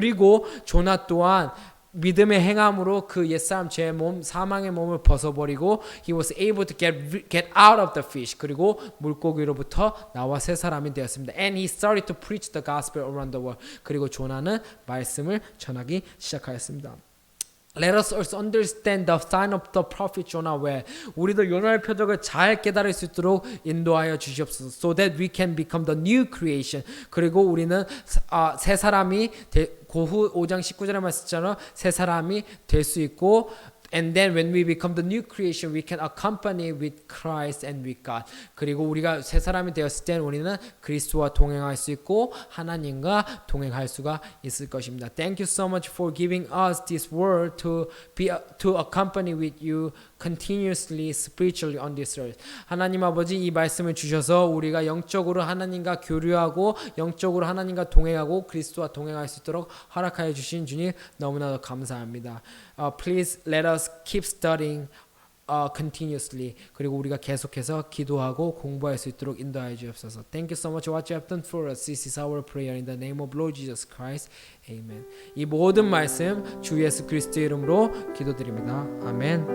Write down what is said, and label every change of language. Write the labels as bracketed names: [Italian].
[Korean] 그리고 조나 또한 믿음의 행함으로 그 옛사람 죄의 몸 사망의 몸을 벗어버리고 [English] he was able to get out of the fish. [Korean] 그리고 물고기로부터 나와 새 사람이 되었습니다. [English] And he started to preach the gospel around the world. [Korean] 그리고 조나는 말씀을 전하기 시작하였습니다. [English] Let us also understand the sign of the prophet Jonah well. [Korean] 우리도 요나의 표적을 잘 깨달을 수 있도록 인도하여 주시옵소서. [English] So that we can become the new creation. [Korean] 그리고 우리는 새 사람이 고후 5장 19절에 말씀처럼 새 사람이 될 수 있고 [English] And then when we become the new creation, we can accompany with Christ and with God. [Korean] 그리고 우리가 새 사람이 되었을 때 우리는 그리스도와 동행할 수 있고 하나님과 동행할 수가 있을 것입니다. [English] Thank you so much for giving us this word to accompany with you continuously spiritually on this earth. [Korean] 하나님 아버지 이 말씀을 주셔서 우리가 영적으로 하나님과 교류하고 영적으로 하나님과 동행하고 그리스도와 동행할 수 있도록 허락하여 주신 주님 너무나도 감사합니다. [English] Please let us keep studying continuously. [Korean] 그리고 우리가 계속해서 기도하고 공부할 수 있도록 인도하여 주옵소서. [English] Thank you so much for what you have done for us. This is our prayer in the name of Lord Jesus Christ. [Korean] Amen. 이 모든 말씀 주 예수 그리스도의 이름으로 기도드립니다. 아멘.